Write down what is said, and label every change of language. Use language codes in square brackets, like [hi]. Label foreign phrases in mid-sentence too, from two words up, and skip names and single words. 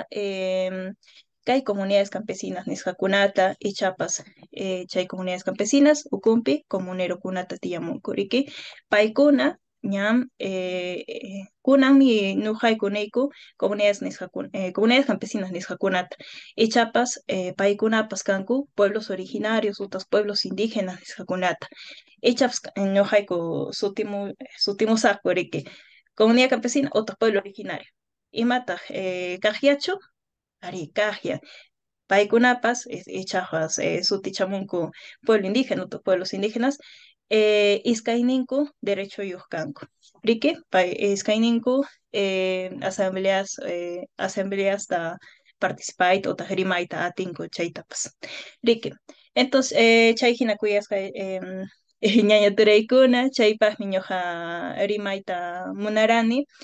[qu] Chayhina Kay [es] comunidades campesinas [qu] nisqakunata ichapas chay [es] comunidades campesinas [qu] ukumpi comunero kunata tiyamunku riki paykuna ñam kunanmi ñuqaykunayku [es] comunidades campesinas [qu] nisqakunata ichapas paykunapas kanku [es] pueblos originarios otros pueblos indígenas [qu] nisqakunata ichapas ñuqayku sutimusaqku riki [es] comunidad campesina otros pueblo originario [qu] imataq kaqllachu ari kaqlla paykunapas ichapas sutichamunku [es] pueblo indígena otros pueblos indígenas [qu] iskayninku derechuyuq kanku riki pay iskayninku asambleasta participayta utaq rimayta atinku chaytapas riki entonces chay hina kuyasqa ñaña turaykuna chaypaqmi ñuqa rimayta munarani